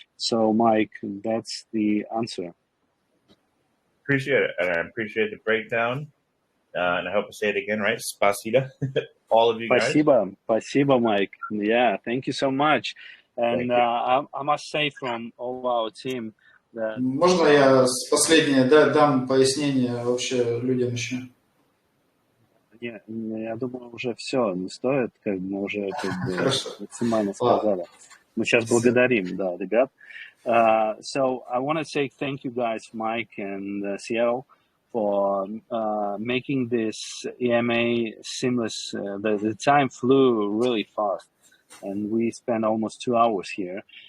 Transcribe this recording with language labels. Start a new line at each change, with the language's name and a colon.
English: So, Mike, that's the answer. Appreciate it, and I appreciate the breakdown. And I hope I say it again right.
Russian: Spasiba,
English: all of you guys.
Russian: Спасибо,
English: Mike. Yeah, thank you so much. And I must say from all our team that...
Russian: Можно я последнее дам пояснение вообще людям еще? Я думаю, уже все, не стоит, как мы уже максимально сказали. Мы сейчас благодарим, да, ребят.
English: So I want to say thank you guys, Mike and Ciel, for making this EMA seamless. The time flew really fast, and we spent almost 2 hours here.